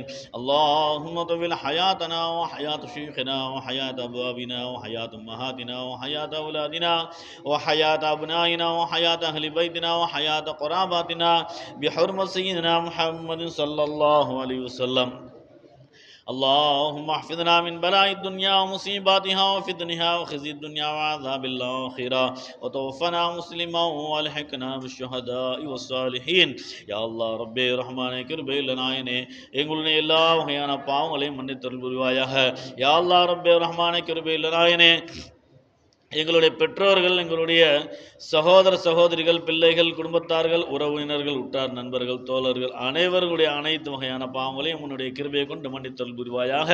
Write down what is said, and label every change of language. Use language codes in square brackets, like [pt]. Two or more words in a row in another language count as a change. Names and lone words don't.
[ar] اللهم طول حياتنا وحياة شيخنا وحياة أبوابنا وحياة أمهاتنا وحياة أولادنا وحياة أبنائنا وحياة أهل بيتنا وحياة قراباتنا بحرمة سيدنا محمد صلى الله عليه وسلم. اللهم احفظنا من بلاء الدنيا ومصيباتها وفتنها وخزي الدنيا وعذاب الآخرة، وتوفنا مسلما والحقنا بالشهداء والصالحين. يا الله ربي رحمانே [ta] கிருபையுள்ள நாயனே, எங்களுடைய எல்லா வகையான பாவங்களையும் மன்னித்தருள் புரிவாயாக. [ar] يا الله [ta] ரப்பே ரஹ்மானே கிருபையுள்ள நாயனே, எங்களுடைய பெற்றோர்கள், எங்களுடைய சகோதர சகோதரிகள், பிள்ளைகள், குடும்பத்தார்கள், உறவினர்கள், உற்றார், நண்பர்கள், தோழர்கள் அனைவர்களுடைய அனைத்து வகையான பாவங்களையும் உன்னுடைய கிருபையை கொண்டு மன்னித்தருள் புரிவாயாக.